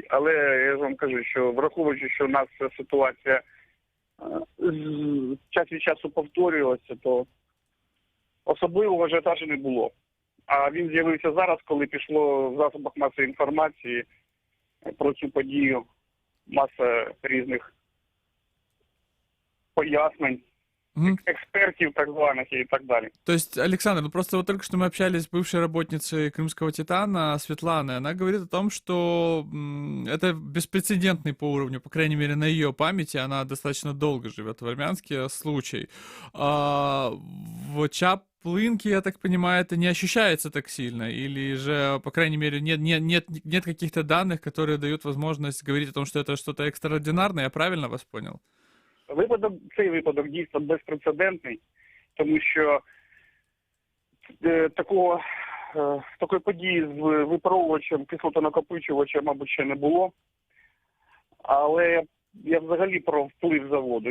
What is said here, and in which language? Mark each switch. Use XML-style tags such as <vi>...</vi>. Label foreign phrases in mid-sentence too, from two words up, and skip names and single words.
<uk>Але я ж вам кажу, що враховуючи, що у нас ця ситуація час від часу повторювалася, то особливого ажіотажу не було. А він з'явився зараз, коли пішло в засобах масової інформації про цю подію маса різних пояснень,</uk> <ru>экспертов</ru> <uk>так званых</uk> <ru>и так далее. То есть, Александр, ну просто вот только что мы общались с бывшей работницей Крымского Титана Светланой. Она говорит о том, что это беспрецедентный по уровню, по крайней мере, на ее памяти, она достаточно долго живет в Армянске, случай. В Чаплынке, я так понимаю, это не ощущается так сильно? Или же, по крайней мере, нет каких-то данных, которые дают возможность говорить о том, что это что-то экстраординарное? Я правильно вас понял?</ru> <uk>Цей випадок дійсно безпрецедентний, тому що такої події з випаровувачем, кислотонакопичувачем, мабуть, ще не було. Але я взагалі про вплив заводу.</uk>